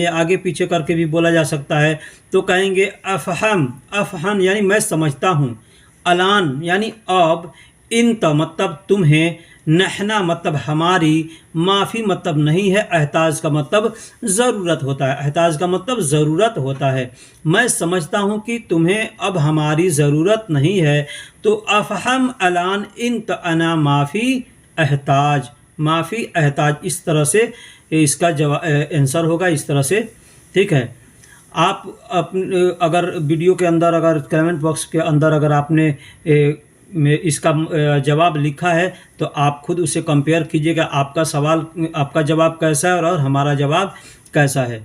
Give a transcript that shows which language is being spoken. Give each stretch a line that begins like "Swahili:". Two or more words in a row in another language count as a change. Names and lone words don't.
Hindi: आगे पीछे करके भी बोला जा सकता है। तो कहेंगे अफ़हम यानी मैं समझता हूं, अलान यानी अब, इंत मतलब तुम्हें, नहना मतलब हमारी, माफ़ी मतलब नहीं है, एहताज का मतलब ज़रूरत होता है। एहताज का मतलब ज़रूरत होता है। मैं समझता हूँ कि तुम्हें अब हमारी ज़रूरत नहीं है। तो
Arabic: أفهم الآن إنت أنا ما في احتاج، ما في احتاج,
Hindi: इस तरह से इसका जवाब आंसर होगा, इस तरह से। ठीक है। आप अगर वीडियो के अंदर, अगर
English: comment box
Hindi: के अंदर अगर आपने में इसका जवाब लिखा है, तो आप खुद उसे कंपेयर कीजिएगा, आपका सवाल, आपका जवाब कैसा है और हमारा जवाब कैसा है।